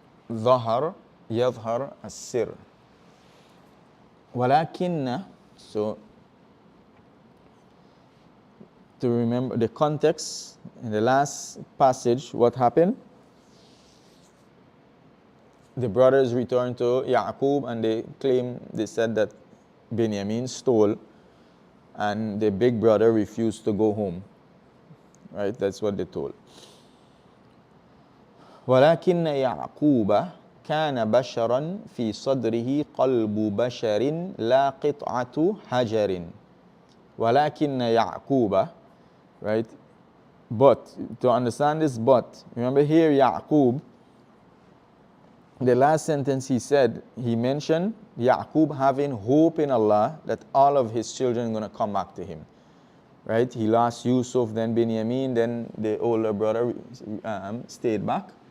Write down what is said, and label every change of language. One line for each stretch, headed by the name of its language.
Arabic: ظهر يظهر السر. ولكن,
English: so to remember the context in the last passage, what happened? The brothers returned to Ya'qub and they said that Benjamin stole, and the big brother refused to go home. Right? That's what they told.
Arabic: ولكن يعقوب كان بشرا في صدره قلب بشر لا قطعة حجر. ولكن يعقوب, right?
English: But to understand this, but remember here Ya'qub, the last sentence he mentioned Ya'qub having hope in Allah that all of his children are going to come back to him. Right? He lost Yusuf, then Binyamin, then the older brother stayed back.